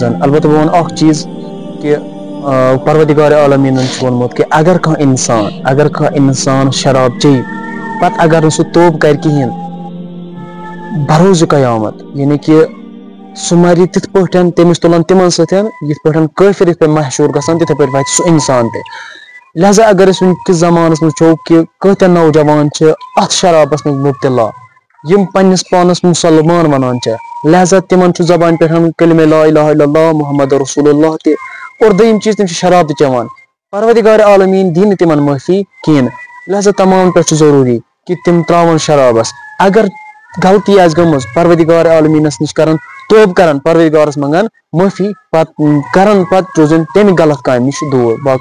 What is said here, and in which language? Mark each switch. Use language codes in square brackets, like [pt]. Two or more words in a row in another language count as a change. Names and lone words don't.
[ks] البتہ بہٕ ونہٕ اکھ چیٖز کہِ پروردگارِ عالمیٖنن چھُ ووٚنمُت کہِ اگر کانٛہہ انسان شراب چیٚیہِ پتہٕ اگر نہٕ سُہ توبہٕ کرِ کِہینۍ بروزِ قیامت یعنی کہِ سُہ مرِ تِتھ پٲٹھۍ تٔمِس تُلن تِمن سۭتۍ یِتھ پٲٹھۍ کٲفِر یِتھ پٲٹھۍ مشہوٗر گژھان تِتھے پٲٹھۍ واتہِ سُہ انسان تہِ. لہذا اگر أسۍ وٕنکِس زمانس منٛز وٕچھو کہِ کۭتیاہ نوجوان چھِ اتھ شرابس منٛز مُبتلا یِم پننِس پانس مُسلمان ونان چھِ لہذا تِمن چھُ زبانہِ پٮ۪ٹھ کلمہ [ar] لا الہ الا اللہ محمد رسول اللہ [ks] تہِ اور دوٚیِم چیٖز تِم چھِ شراب تہِ چٮ۪وان. پروردگار عالمیٖن دی نہٕ تِمن معٲفی کِہینۍ. لہذا تمام پٮ۪ٹھ چھُ ضروٗری کہِ تِم تراون شرابس. اگر غلطی آسہِ گٔمٕژ پروردگار عالمیٖنس نِش کرن توبہٕ کرن پروردگارس منٛگن معٲفی پتہٕ کرن پتہٕ روزن تمہِ غلط کامہِ نِش دوٗر.